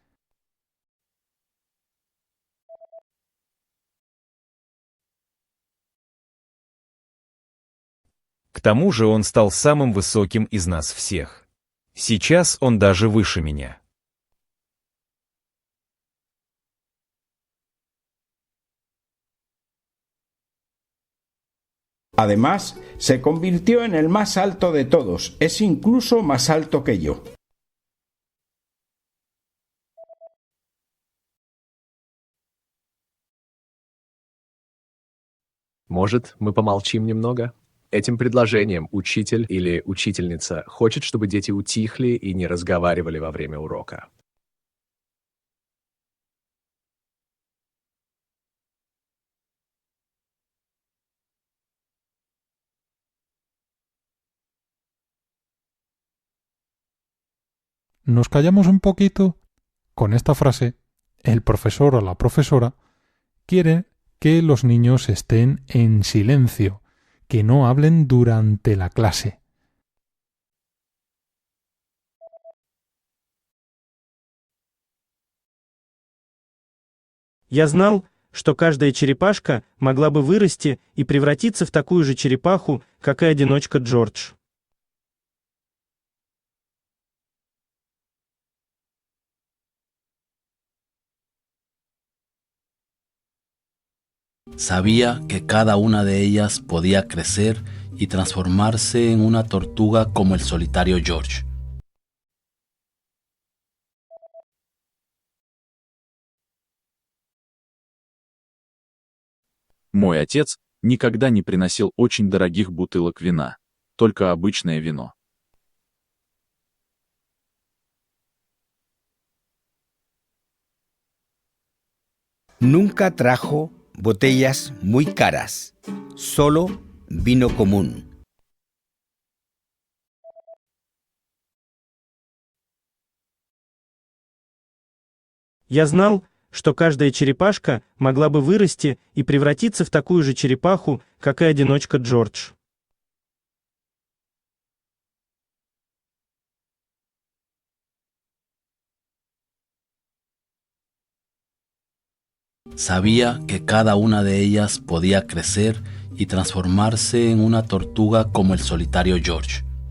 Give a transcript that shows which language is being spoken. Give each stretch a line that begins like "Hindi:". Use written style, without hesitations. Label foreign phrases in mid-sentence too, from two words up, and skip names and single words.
Russian: К тому же он стал самым высоким из нас всех. Сейчас он даже выше меня.
Spanish: Además, se convirtió en el más alto de todos, es incluso más alto que yo.
Russian: Может, мы помолчим немного? Этим предложением учитель или учительница хочет, чтобы дети утихли и не разговаривали во время урока.
Spanish: ¿Nos callamos un poquito?
Russian: Con esta frase, el profesor o la profesora quiere que los niños estén en silencio, que no hablen durante la clase. Я знал, что каждая черепашка могла бы вырасти и превратиться в такую же черепаху, как и одиночка Джордж.
Spanish: Sabía que cada una de ellas podía crecer y transformarse en una tortuga como el solitario George.
Russian: Мой отец никогда не приносил очень дорогих бутылок вина, только обычное вино.
Spanish: Nunca trajo botellas muy caras, solo vino común.
Russian: Я знал, что каждая черепашка могла бы вырасти и превратиться в такую же черепаху, как и одиночка Джордж.
Spanish: Sabía que cada una de ellas podía crecer y transformarse en una tortuga como el solitario George.